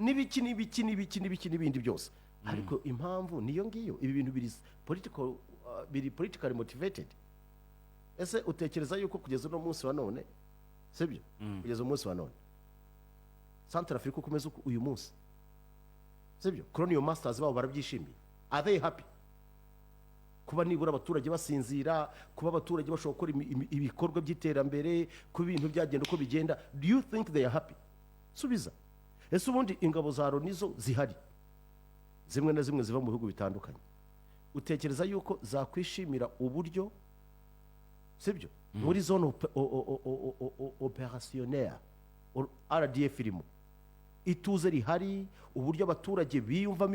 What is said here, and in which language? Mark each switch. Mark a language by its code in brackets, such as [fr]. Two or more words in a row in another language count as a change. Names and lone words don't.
[rw] n'ibindi byose ariko impamvu niyo ngiyo ibi bintu biri [en] politically motivated [rw] ese utekereza yuko kugeza uno munsi wa none sibyo kugeza umunsi wa none Central Africa ukomeza uyu munsi sibyo [en] Colonial Masters [rw] babo barabyishimiye [en] are they happy [rw] kuba nibura abaturage basinzira kuba abaturage bashobora gukora ibikorwa by'iterambere ku bintu byagenda uko bigenda [en] do you think they are happy [rw] subiza ese ubundi ingabo za Loni zo zihari zimwe na zimwe ziva mu bihugu bitandukanye utekereza yuko zakwishimira uburyo sibyo muri [fr] zone opérationnelle [rw] RDF irimo ituze rihari uburyo abaturage biyumvamo